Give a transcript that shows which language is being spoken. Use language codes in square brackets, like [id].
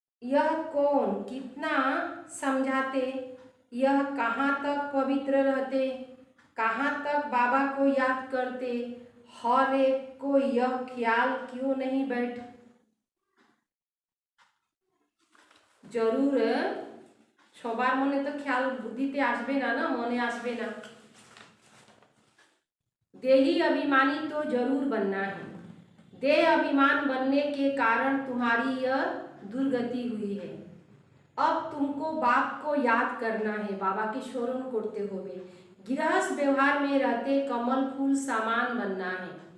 [hi] यह कौन कितना समझाते, यह कहाँ तक पवित्र रहते, कहाँ तक बाबा को याद करते, हर एक को यह ख्याल क्यों नहीं बैठ। [bn] जरूर সবার মনে তো খেয়াল বুদ্ধিতে আসবে না, মনে আসবে না। [hi] देही अभिमानी तो जरूर बनना है। देह अभिमान बनने के कारण तुम्हारी यह दुर्गति हुई है। अब तुमको बाप को याद करना है, बाबा की स्मरण करते हुए गृहस्थ व्यवहार में रहते कमल फूल समान बनना है।